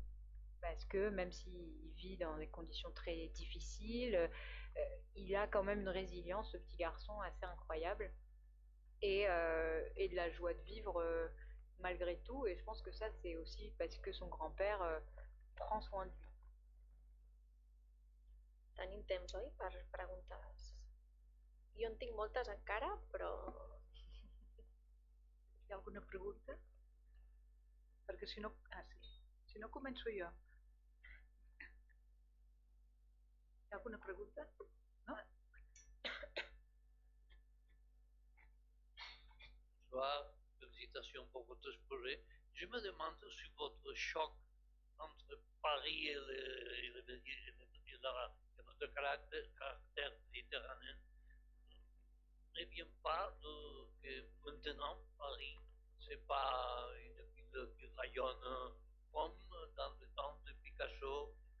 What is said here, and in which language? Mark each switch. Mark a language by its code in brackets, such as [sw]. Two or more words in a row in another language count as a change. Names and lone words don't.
[fr] Parce que même s'il vit dans des conditions très difficiles, il a quand même une résilience, ce petit garçon, assez incroyable. Et de la joie de vivre malgré tout. Et je pense que ça, c'est aussi parce que son grand-père prend soin de lui. [ca] Tenim temps, oi, per preguntes? Jo en tinc moltes encara, però... Hi ha alguna pregunta? Perquè si no... Ah, sí. Si no, començo jo. Hi ha alguna pregunta? No? [fr] Bonsoir, félicitations pour votre projet. Je me demande si votre choc entre Paris et votre caractère méditerranéen ne vient pas que maintenant Paris, c'est pas une ville qui rayonne comme dans le temps de Picasso